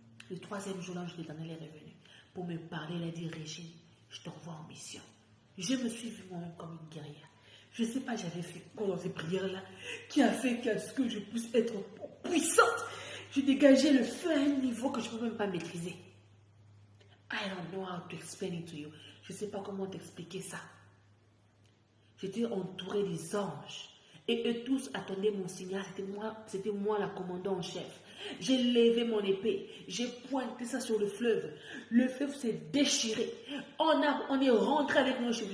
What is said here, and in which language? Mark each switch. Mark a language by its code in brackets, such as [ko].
[fr] Le 3e jour, l'ange de l'Éternel est revenu pour me parler. Il a dit, Régine, je t'envoie en mission. Je me suis vue moi-même comme une guerrière. Je ne sais pas, j'avais fait quoi dans ces prières-là qui a fait qu'à ce que je puisse être puissante. Je dégageais le feu à un niveau que je ne peux même pas maîtriser. [en] I don't know how to explain it to you. [fr] Je ne sais pas comment t'expliquer ça. J'étais entourée des anges. Et eux tous attendaient mon signal. C'était moi la commandante en chef. J'ai levé mon épée. J'ai pointé ça sur le fleuve. Le fleuve s'est déchiré. On est rentré avec nos chevaux.